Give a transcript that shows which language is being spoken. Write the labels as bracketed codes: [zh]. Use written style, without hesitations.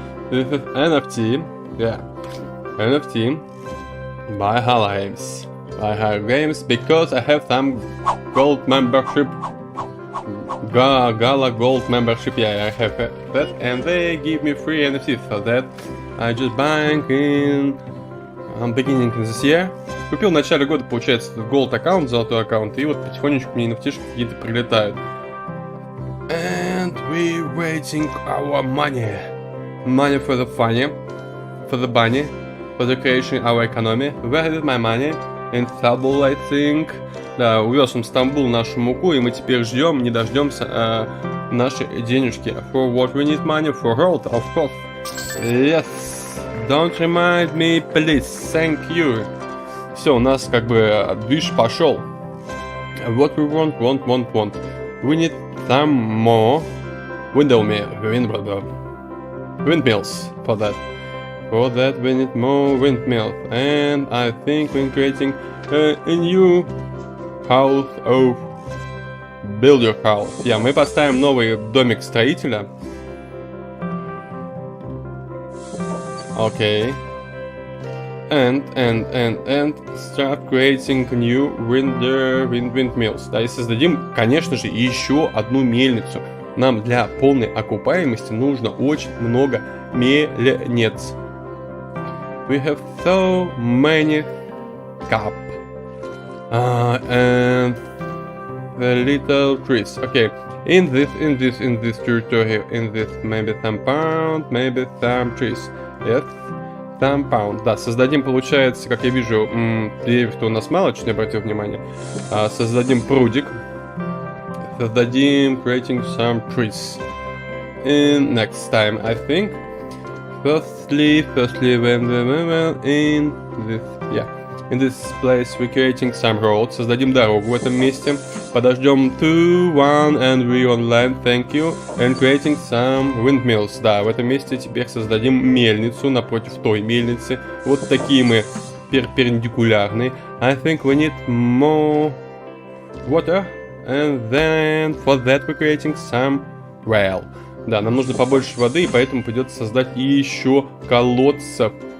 [en] This is NFT, yeah, NFT by Hala Games. I have games because I have some gold membership, Gala gold membership, yeah, I have that, and they give me free NFTs for that. I just buying in beginning of this year. [ru] Купил в начале года, получается, gold аккаунт, золотой аккаунт, и вот потихонечку мне NFT-шки какие-то прилетают. [en] And we waiting our money. Money for the funny, for the bunny, for the creation our economy. Where is my money? In Istanbul, I think. [ru] Да, увез в Стамбул нашу муку, и мы теперь ждем, не дождемся наши денежки. [en] For what we need money? For road, of course. Yes. Don't remind me, please. Thank you. [ru] Все, у нас как бы движ пошел. [en] What we want. We need some more windmills for that. For that we need more windmills. And I think we're creating a new house of build your house. [ru] Yeah, мы поставим новый домик строителя. [en] Okay. And start creating new windmills. [ru] Да, и создадим, конечно же, еще одну мельницу. Нам для полной окупаемости нужно очень много мельниц. [en] We have so many cup. And the little trees. Okay. In this territory, in this maybe some pound, maybe some trees. Yes. Some pound. [ru] Да, создадим, получается, как я вижу, деревьев-то у нас мало, чуть не обратил внимание. Создадим прудик. [en] Создадим creating some trees. In next time, I think. Firstly, when in this place we're creating some road. [ru] Создадим дорогу в этом месте. Подождем 2, 1, [en] and we on land, thank you. And creating some windmills. [ru] Да, в этом месте теперь создадим мельницу напротив той мельницы. Вот такие мы перпендикулярные. [en] I think we need more water. And then for that we're creating some well. [ru] Да, нам нужно побольше воды, и поэтому придется создать еще колодцев.